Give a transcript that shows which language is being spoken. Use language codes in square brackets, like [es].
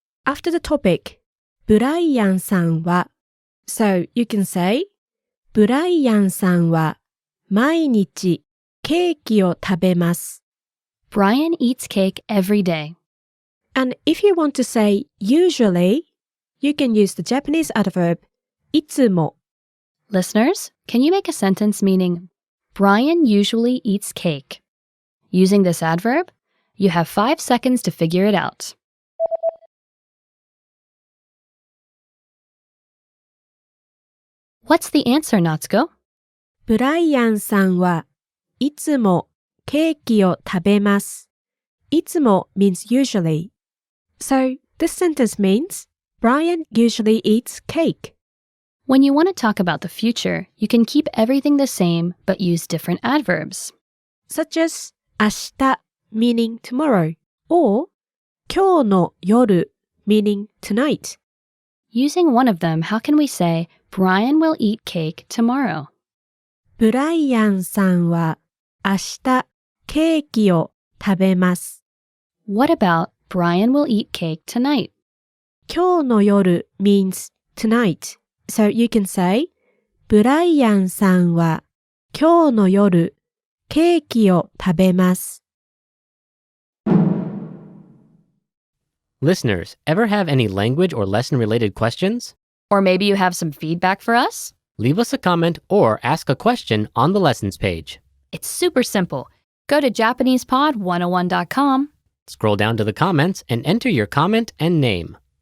[en] after the topic, ブライアンさんは So you can say, [ja] ブライアンさんは毎日ケーキを食べます。 [en] Brian eats cake every day. And if you want to say usually, you can use the Japanese adverb いつも。 Listeners, can you make a sentence meaning Brian usually eats cake? Using this adverb, you have 5 seconds to figure it out. What's the answer, Natsuko? [ja] ブライアンさんはいつもケーキを食べます。 [en] いつも means usually. So this sentence means Brian usually eats cake. When you want to talk about the future, you can keep everything the same but use different adverbs. Such as 明日 meaning tomorrow or 今日の夜 meaning tonight. Using one of them, how can we say Brian will eat cake tomorrow? [ja] ブライアンさんは明日ケーキを食べます。 [en] What about Brian will eat cake tonight? 今日の夜 means tonight. So you can say [ja] ブライアンさんは今日の夜ケーキを食べます。 [en] Listeners, ever have any language or lesson-related questions? Or maybe you have some feedback for us? Leave us a comment or ask a question on the lessons page. It's super simple. Go to JapanesePod101.com. Scroll down to the comments and enter your comment and name.